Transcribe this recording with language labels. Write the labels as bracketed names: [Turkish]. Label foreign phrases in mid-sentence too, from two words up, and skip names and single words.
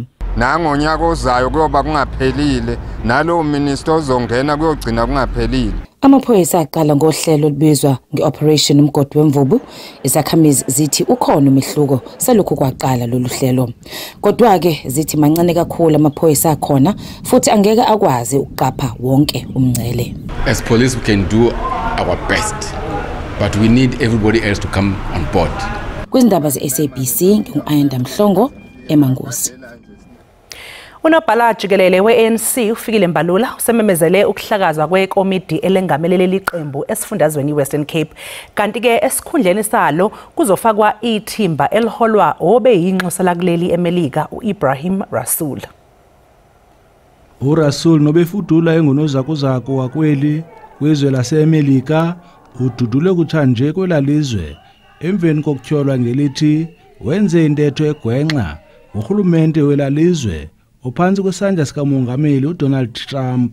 [Zulu] Nangonyaka ozayo kuyoba kungaphelile nalo minister ozongena kuyogcina kungaphelile. Amaphoyisa aqala ngohlelo olubizwa nge-Operation Umgodi Wemvubu. Izakhamizi zithi ukhona umehluko selokhu kwaqala lolu hlelo. Kodwa-ke zithi mancane kakhulu amaphoyisa akhona futhi angeke akwazi ukuqapha wonke umngcele. [English] As police we can do our best, but we need everybody else to come on board. [Zulu] Kwizindaba ze-SABC ngingu-Ayanda Mhlongo eMangosi. Unobhala jikelele we-ANC ufikile Mbalula usememezele ukuhlakazwa kwekomidi elengamelele iqembu esifundazweni iWestern Cape kanti ke esikhundleni salo kuzofakwa ithimba eliholwa obeyinxusa lakuleli eMelika uIbrahim Rasool. [Xhosa] uRasul nobefudula engunozakuzaku wakweli kwizwe laseMelika ududule kutshanje kwelalizwe emveni kokutyholwa ngelithi wenze intetho egwenxa urhulumente welalizwe ophansi kwesandla sikamongameli uDonald Trump.